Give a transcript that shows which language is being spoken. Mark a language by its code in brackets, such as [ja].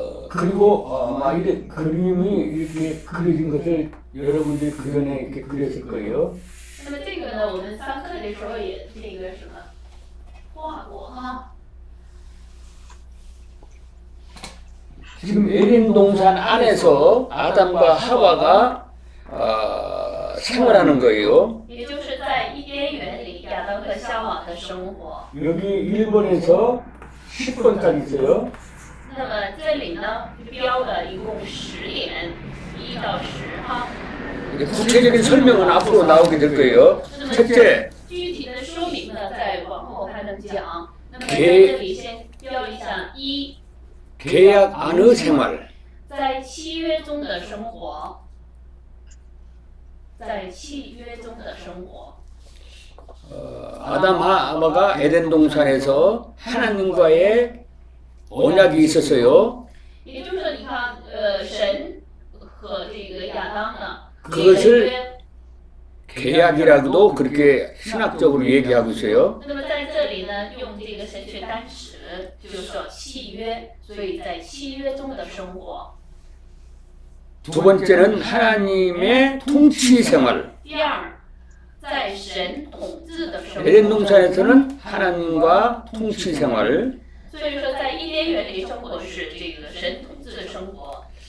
[ko] 그리고 아마 이래 그림이 이렇게 그려진 것을 여러분들이 그 전에 이렇게 그렸을 거예요. [zh] 那么这个呢，我们上课的时候也这个什么画过哈。 [ko] 지금 에덴 동산 안에서 아담과 하와가 생활하는 거예요. [zh] 也就是在伊甸园里亚当和夏娃的生活。 [ko] 여기 1번에서 10번까지 있어요. [zh] 那么这里呢标了一共10点，1到10哈。 [ko] 구체적인 설명은 앞으로 나오게 될 거예요. 첫째, [zh] 具体的说明呢，再往后还能讲。那么在这里先标一下一， [ko] 계약 안의 생활. [zh] 在契约中的生活，在契约中的生活。 [ko] 아담 하와가 에덴 동산에서 하나님과의 언약이 있었어요. [zh] 也就是说，你看，神和这个亚当呢， [ko] 그것을 계약이라고도 그렇게 신학적으로 얘기하고 있어요. [zh] 那么在这里呢，用这个神学单词，就是说契约，所以在契约中的生活。 [ko] 두 번째는 하나님의 통치 생활. [zh] 第二，在神统治的生 [ko] 에덴 [zh] 活。 [ko] 동산에서는 하나님과 통치 생활. [zh] 所以说，在伊甸园里生活是这个神统治的生活。